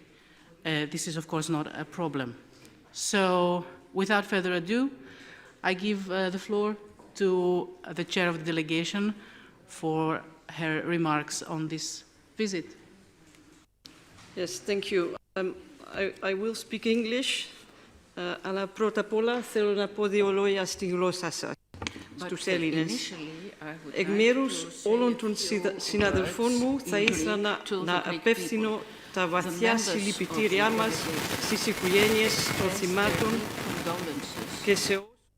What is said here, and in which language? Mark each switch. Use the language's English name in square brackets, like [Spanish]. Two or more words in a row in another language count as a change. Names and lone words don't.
[English] This is, of course, not a problem. So, without further ado, I give the floor to the chair of the delegation for her remarks on this visit. Yes, thank you. I will speak English. [Greek] Αλλά πρώτα απ' όλα θέλω να πω δύο λόγια στη γλώσσα σας, στους Έλληνες. Εκ μέρους όλων των συναδελφών μου θα ήθελα να απευθύνω τα βαθιά συλληπιτήριά μας στις οικογένειες των θυμάτων και σε όλους.